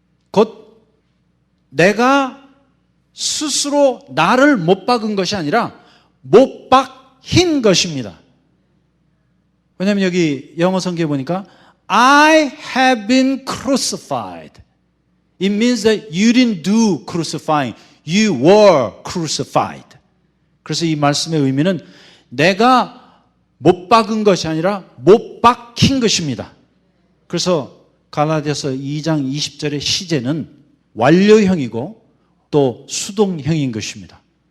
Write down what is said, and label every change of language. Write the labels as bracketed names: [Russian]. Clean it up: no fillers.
[Korean] 곧 내가 스스로 나를 못 박은 것이 아니라 못 박힌 것입니다. 왜냐하면 여기 영어 성경에 보니까 [English] I have been crucified. It means that you didn't do crucifying. You were crucified. [Korean] 그래서 이 말씀의 의미는 내가 못 박은 것이 아니라 못 박힌 것입니다. 그래서 갈라디아서 2장 20절의 시제는 완료형이고 또 수동형인 것입니다.